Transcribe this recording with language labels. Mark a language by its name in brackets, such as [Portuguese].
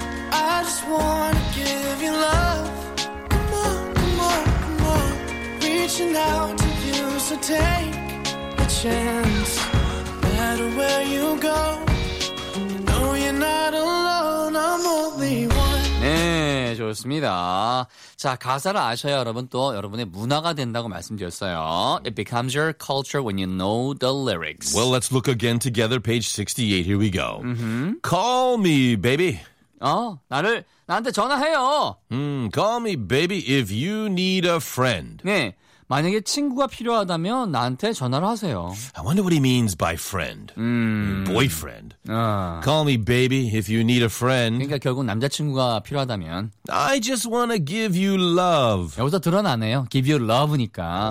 [English] I just want to give you love. Come on, come on, come on. Reaching out to you, so take a chance. Where you go? No, you're not alone. I'm only one. [Korean] 네, 좋습니다. 자, 가사를 아셔야 여러분 또 여러분의 문화가 된다고 말씀드렸어요. [English] It becomes your culture when you know the lyrics. Well, let's look again together. Page 68. Here we go. Mm-hmm. Call me, baby. [Korean] 나한테 전화해요. [English] Call me, baby, if you need a friend. [Korean] 네. 만약에 친구가 필요하다면 나한테 전화를 하세요. [English] I wonder what he means by friend. Boyfriend. 아. Call me baby if you need a friend. [Korean] 그러니까 결국 남자친구가 필요하다면. [English] I just want to give you love. [Korean] 여기서 드러나네요. [English] Give you love [Korean] 니까.